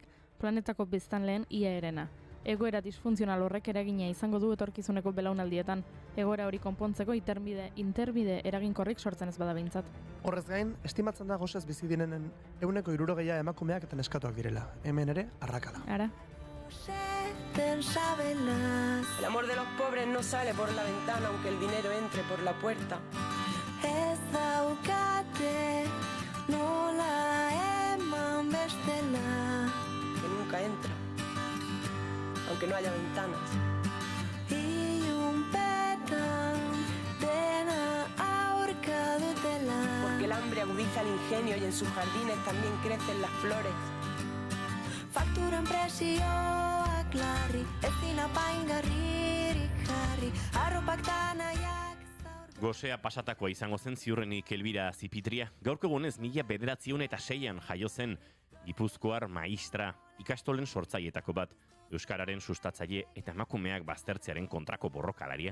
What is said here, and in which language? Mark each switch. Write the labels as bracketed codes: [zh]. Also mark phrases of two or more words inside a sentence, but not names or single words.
[eu] Planetako biztanleen ia erena. Egoera disfuntzional horrek eragina izango du etorkizuneko belaunaldietan. Egoera hori konpontzeko interbide eraginkorrik sortzen ez bada behintzat. Horrez gain, estimatzen da gosez bizi direnen 160 emakumeak eta neskatuak direla. Hemen ere, arrakala. Ara. [es] El amor de los pobres no sale por la ventana aunque el dinero entre por la puerta. [eu] Ez daukate nola eman bestela [es] que nunca entra, aunque no haya ventanas. [eu] Ilunpetan dena aurka dutela. [es] Porque el hambre agudiza el ingenio y en sus jardines también crecen las flores. [eu] Fakturan presioak larri, ezin apaingarririk jarri, arropak tanaiak. Gosea pasatakoa izango zen ziurrenik Elbira Zipitria. Gaurko egunez 1906an jaio zen Gipuzkoar maistra, ikastolen sortzailetako bat, euskararen sustatzaile eta emakumeak baztertzearen kontrako borrokalaria.